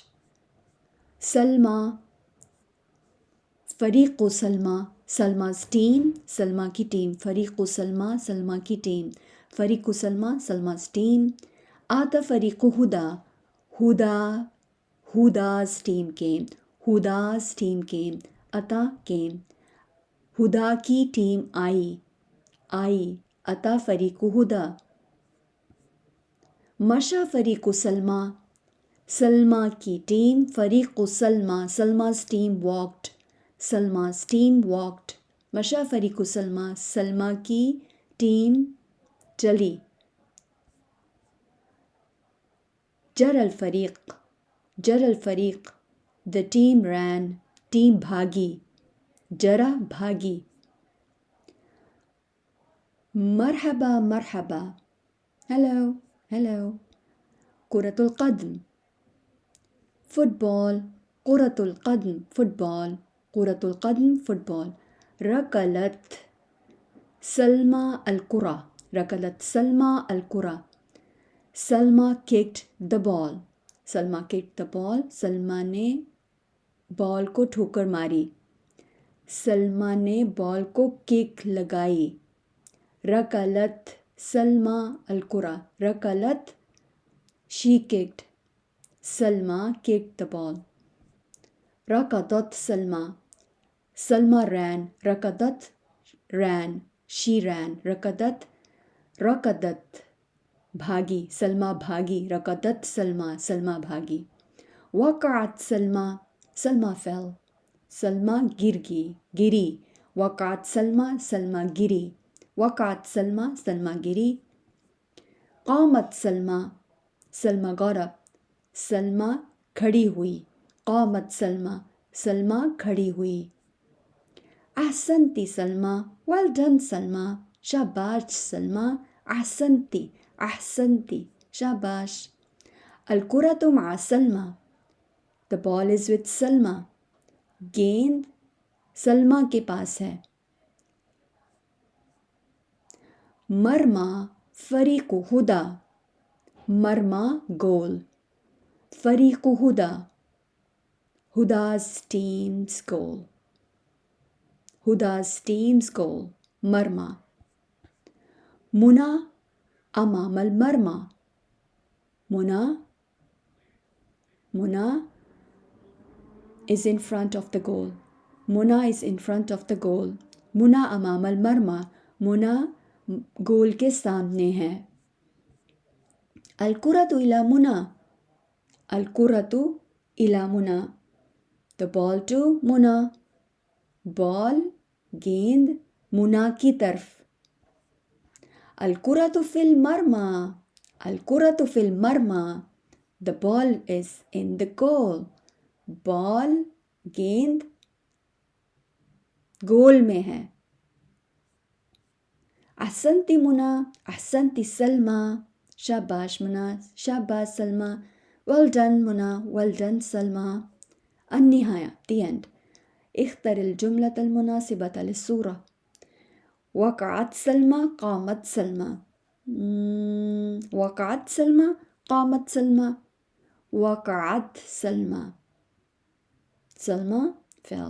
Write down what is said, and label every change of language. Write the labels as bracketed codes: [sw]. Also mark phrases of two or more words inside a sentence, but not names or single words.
[en] Salma, [ar] فريقُ سلمى, [en] Salma's team, [hi] सलमा की टीम. [ar] فريقُ سلمى, [hi] सलमा की टीम. [ar] فريقُ سلمى, [en] Salma's team. [ar] أتى فريقُ هدى, [en] Huda, Huda's team came. Huda's team came. Ata came. [hi] हुदा की टीम आई [ar] أتى فريقُ هدى. مشى فريقُ سلمى, [hi] सलमा की टीम. [ar] فريقُ سلمى, [en] सलमा's team walked. सलमा's team walked. [ar] مشى فريقُ سلمى, [hi] सलमा की टीम चली. [ar] جرى الفريق, [en] the team ran. [hi] टीम भागी, जरा भागी. [ar] مرحبا مرحبا, [en] हेलो. [ar] كرة القدم, फुटबॉल. كرة القدم, फुटबॉल. كرة القدم, फुटबॉल. ركلت سلمى الكرة، ركلت سلمى الكرة. [en] सलमा kicked the ball. सलमा kicked the ball. [hi] सलमा ने बॉल को ठोकर मारी. सलमा ने बॉल को किक लगाई. [ar] ركلت سلمى الكرة، ركلت [en] she kicked. सलमा kicked the ball. [ar] ركضت سلمى, सलमा ran. [en] रकदत ran, she ran. [hi] रकदत भागी, सलमा भागी. [ar] ركضت سلمى, सलमा भागी. وقعت سلمى, सलमा fell. [hi] सलमा गिरी. [ar] وقعت سلمى, [hi] सलमा गिरी. [ar] وقعت سلمى, सलमा गिरी. قامت سلمى, [en] सलमा got up. [hi] सलमा खड़ी हुई. [ar] قامت سلمى, [hi] सलमा खड़ी हुई. [ar] أحسنتِ سلمى, [en] well done सलमा. [hi] शाबाश सलमा. अहसनती, शाबाश. [ar] الكرةُ مع سلمى, [en] the ball is with सलमा. [hi] गेंद सलमा के पास है. [ar] مرمى فريقِ هدى، مرمى गोल. فريقُ هدى, [en] हुदा's team's goal. हुदा's team's goal. [ar] मरमा. منى أمام المرمى, [en] मुना is in front of the goal. मुना is in front of the goal. [ar] منى أمام المرمى, [hi] मुना गोल के सामने है. [ar] الكرةُ إلى منى، الكرةُ إلى منى. [en] The ball to मुना, [hi] बॉल गेंद मुना की तरफ. [ar] الكرةُ في المرمى، الكرةُ في المرمى. [en] The ball is in the goal. [hi] बॉल गेंद गोल में है. [ar] أحسنتِ منى، أحسنتِ سلمى. [hi] शाबाश मुना, शाबाश सलमा. [en] well done मुना, well done सलमा. अन्निहाया, the end. [ar] اختر الجملة المناسبة للصورة. وقعت سلمى قامت سلمى. وقعت سلمى قامت سلمى. وقعت سلمى, سلمى fell.